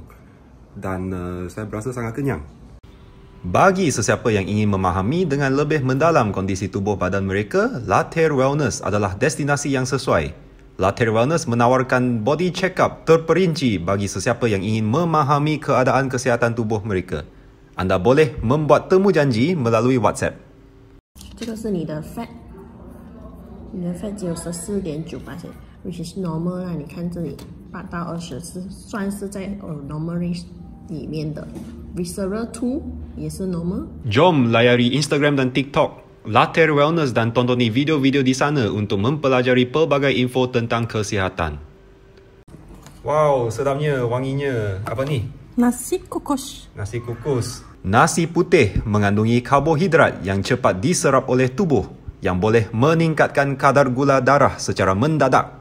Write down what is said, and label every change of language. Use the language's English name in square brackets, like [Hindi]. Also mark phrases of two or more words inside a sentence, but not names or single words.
[Malay] Dan saya berasa sangat kenyang. Bagi sesiapa yang ingin memahami dengan lebih mendalam kondisi tubuh badan mereka, Later Wellness adalah destinasi yang sesuai. Later Wellness menawarkan [English] body check-up [Malay] terperinci bagi sesiapa yang ingin memahami keadaan kesihatan tubuh mereka. Anda boleh membuat temu janji melalui WhatsApp. [Chinese] 这个是你的 fat， 你的 fat 只有14.9%， [English] which is normal [Chinese] 啦。你看这里8到20是算是在 [English] normal range [Chinese] 里面的。Visceral 2也是 normal。 [Malay] Jom layari Instagram dan TikTok Later Wellness dan tontoni video-video di sana untuk mempelajari pelbagai info tentang kesihatan. Wow, sedapnya, wanginya. Apa ni? Nasi kukus. Nasi kukus. Nasi putih mengandungi karbohidrat yang cepat diserap oleh tubuh yang boleh meningkatkan kadar gula darah secara mendadak.